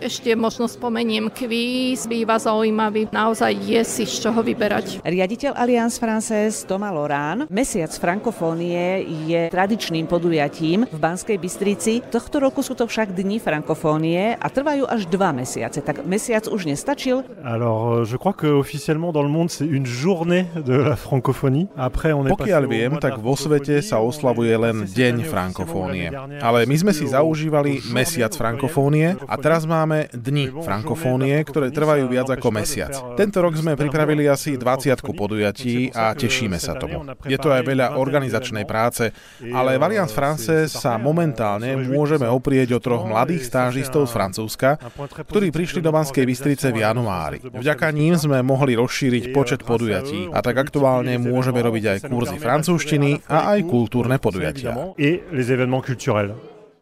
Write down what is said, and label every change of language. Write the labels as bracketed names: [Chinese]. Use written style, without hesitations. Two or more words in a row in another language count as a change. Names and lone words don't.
[Slovak] Ešte možno spomeniem kvíz, býva zaujímavý. Naozaj je si z čoho vyberať. Riaditeľ Alliance Française Thomas Lorán. Mesiac frankofónie je tradičným podujatím v Banskej Bystrici. Tohto roku sú to však Dni frankofónie a trvajú až 2 mesiace. Tak mesiac už nestačil? [French] Alors, je crois que officiellement dans le monde c'est une journée de la francophonie. Après on est [Slovak] Pokiaľ viem, tak vo svete sa oslavuje len Deň frankofónie. Ale my sme si zaužívali Mesiac frankofónie a teraz máme Dni frankofónie, ktoré trvajú viac ako mesiac. Tento rok sme pripravili asi 20 podujatí a tešíme sa tomu. Je to aj veľa organizačnej práce, ale v Alliance Française sa momentálne môžeme oprieť o 3 mladých stážistov z Francúzska, ktorí prišli do Banskej Bystrice v januári. Vďaka ním sme mohli rozšíriť počet podujatí a tak aktuálne môžeme robiť aj kurzy francúzštiny a aj kultúrne podujatia. [French] Et les événements culturels.